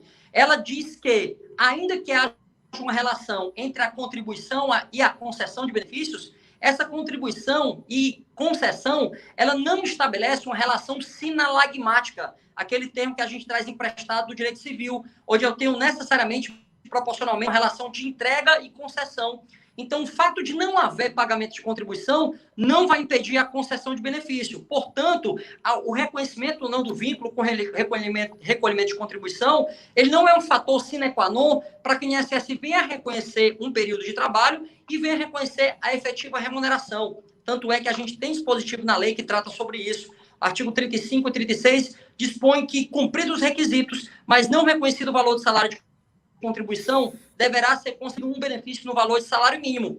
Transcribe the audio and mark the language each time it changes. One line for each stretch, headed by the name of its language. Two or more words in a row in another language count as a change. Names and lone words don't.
Portuguese: Ela diz que, ainda que haja uma relação entre a contribuição e a concessão de benefícios, essa contribuição e concessão, ela não estabelece uma relação sinalagmática, aquele termo que a gente traz emprestado do direito civil, onde eu tenho necessariamente, proporcionalmente, uma relação de entrega e concessão. Então, o fato de não haver pagamento de contribuição não vai impedir a concessão de benefício. Portanto, o reconhecimento ou não do vínculo com recolhimento de contribuição, ele não é um fator
Latin: sine qua non
Portuguese: para que o INSS venha reconhecer um período de trabalho e venha reconhecer a efetiva remuneração. Tanto é que a gente tem dispositivo na lei que trata sobre isso. Artigo 35 e 36 dispõe que, cumpridos os requisitos, mas não reconhecido o valor do salário de contribuição, deverá ser concedido um benefício no valor de salário mínimo.